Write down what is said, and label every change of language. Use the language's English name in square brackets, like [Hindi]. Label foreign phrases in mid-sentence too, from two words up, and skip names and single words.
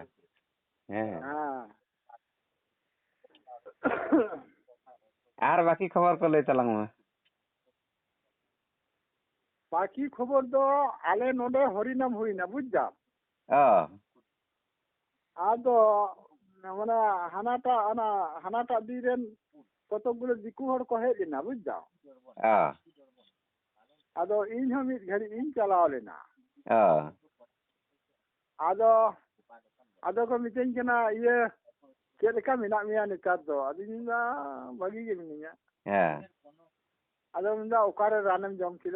[Santali] ᱦᱮᱸ ᱟᱨ ᱵᱟᱠᱤ ᱠᱷᱚᱵᱚᱨ ᱠᱚ ᱞᱟᱹᱭ ᱛᱟᱞᱟᱝ ᱢᱮ। ᱵᱟᱠᱤ ᱠᱷᱚᱵᱚᱨ ᱫᱚ ᱟᱞᱮ ᱱᱚᱰᱮ ᱦᱚᱨᱤᱱᱟᱢ ᱦᱩᱭᱱᱟ ᱵᱩᱡᱽ ᱫᱟᱢ। ᱟᱫᱚ ᱢᱟᱱᱮ ᱦᱟᱱᱟᱴᱟᱜ ᱫᱤᱱ ᱨᱮᱱ [Bangla] কতক গুলো [Santali] দিকু হড় কো হেজ লেনা বুঝ দাও। ᱟᱫᱚ ᱤᱧ ᱦᱚᱸ ᱢᱤᱫ ᱜᱷᱟᱹᱲᱤᱡ ᱤᱧ ᱪᱟᱞᱟᱣ ᱞᱮᱱᱟ। ᱟᱫᱚ ᱠᱚ ᱢᱤᱛᱟᱹᱧ ᱠᱟᱱᱟ ᱤᱭᱟᱹ ᱪᱮᱫ ᱞᱮᱠᱟ ᱢᱮᱱᱟᱜ ᱢᱮᱭᱟ ᱱᱮᱛᱟᱨ ᱫᱚ? ᱟᱫᱚᱧ ᱢᱮᱱᱫᱟ ᱵᱷᱟᱹᱜᱤ ᱜᱮ ᱢᱤᱱᱟᱹᱧᱟ। ᱟᱫᱚ ᱢᱮᱱᱫᱟ ᱚᱠᱟᱨᱮ ᱨᱟᱱᱮᱢ ᱡᱚᱢ ᱠᱮᱫᱟ?